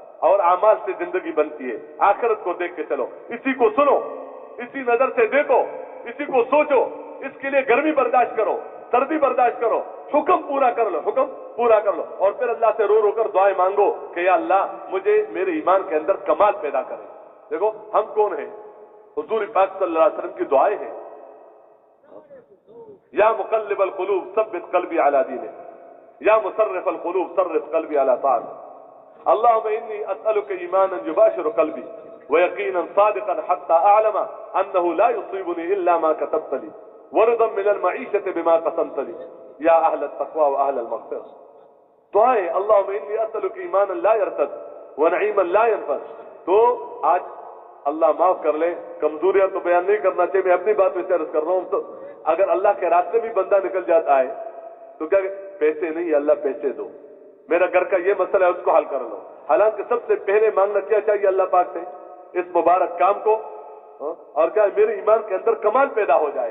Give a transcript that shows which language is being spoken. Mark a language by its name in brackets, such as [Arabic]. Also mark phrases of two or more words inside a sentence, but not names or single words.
[Hindi] और आमाल से जिंदगी बनती है। आखिरत को देख के चलो, इसी को सुनो, इसी नजर से देखो, इसी को सोचो इसके लिए गर्मी बर्दाश्त करो, सर्दी बर्दाश्त करो, हुक्म पूरा कर लो, हुक्म पूरा कर लो। और फिर अल्लाह से रो रो कर दुआएं मांगो कि [Arabic] يا الله [Hindi] मुझे मेरे ईमान के अंदर कमाल पैदा करे। देखो हम कौन हैं? हुजूर पाक [Arabic] صلى الله عليه وسلم [Hindi] की दुआएं हैं। [Arabic] يا مقلب القلوب ثبت قلبي على دينك، يا مصرف القلوب صرف قلبي على طاعتك. اللهم إني أسألك إيمانا يباشر قلبي ويقينا صادقا حتى أعلم أنه لا يصيبني إلا ما كتبت لي ورضا من المعيشة بما قسمت لي يا أهل التقوى وأهل المغفرة. दुआएं اللهم إني أسألك إيمانا لا يرتد ونعيما لا ينفد. [Hindi] तो आज अल्लाह माफ कर ले, कमजोरियां तो बयान नहीं करना चाहिए, मैं अपनी बात वैसे अर्ज कर रहा हूं। तो अगर अल्लाह के रास्ते भी बंदा निकल जाता है तो क्या पैसे नहीं, अल्लाह पैसे दो, मेरा घर का ये मसला है उसको हल कर लो। हालांकि सबसे पहले मांगना क्या चाहिए अल्लाह पाक से? इस मुबारक काम को, और क्या मेरे ईमान के अंदर कमाल पैदा हो जाए।